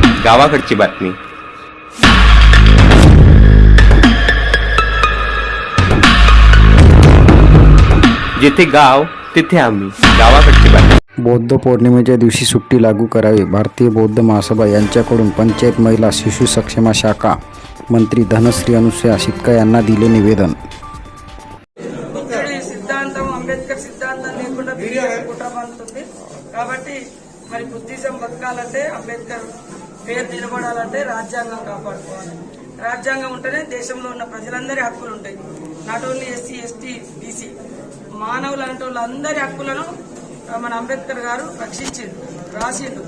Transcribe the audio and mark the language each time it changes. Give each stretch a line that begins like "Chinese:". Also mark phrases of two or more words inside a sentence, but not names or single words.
Marathi: गावाकडची बातमी. जिथे गाव तिथे आम्ही. गावाकडची बातमी. बौद्ध पौर्णिमेच्या दिवशी सुट्टी लागू करावी. भारतीय बौद्ध महासभा यांच्याकडून पंचायत महिला शिशु सक्षमा शाखा मंत्री धनश्री अनुसया शिक्का यांना दिले निवेदन.
Telugu: సిద్ధాంతం అంబేద్కర్ సిద్ధాంతం లేకుండా కుట్ర పండుతుంది కాబట్టి మరి బుద్ధిజం బతకాలంటే అంబేద్కర్ పేరు నిలబడాలంటే రాజ్యాంగం కాపాడుకోవాలి. రాజ్యాంగం ఉంటేనే దేశంలో ఉన్న ప్రజలందరి హక్కులు ఉంటాయి.
English: not only SC ST BC
Telugu: మానవులు అంటే వాళ్ళందరి హక్కులను మన అంబేద్కర్ గారు రక్షించిండు, రాసిండు.